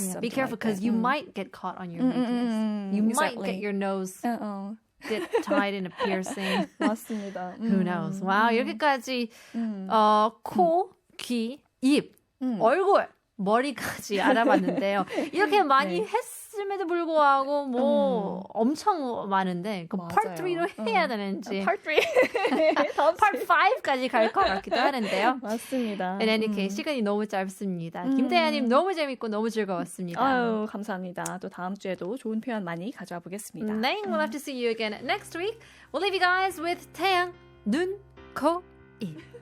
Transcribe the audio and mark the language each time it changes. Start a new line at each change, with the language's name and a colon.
English: Yeah, be careful because you might get caught on your weakness. You might get your nose get tied in a piercing. 맞습니다. Who knows?
Korean: Wow, 여기까지 코, 귀, 입, 얼굴, 머리까지 알아봤는데요. 이렇게 많이 했음에도 불구하고 뭐 엄청 많은데 그 Part 3로 해야 되는지 Part 3 Part 5까지 갈 것 같기도 하는데요. 맞습니다.
English: In any case,
Korean: 시간이 너무 짧습니다. 김태현님 너무 재밌고 너무 즐거웠습니다. 아유, 감사합니다. 또 다음 주에도 좋은 표현 많이 가져와 보겠습니다.
English: 네, we'll have to see you again next week. We'll leave you guys with 태양, 눈, 코, 입.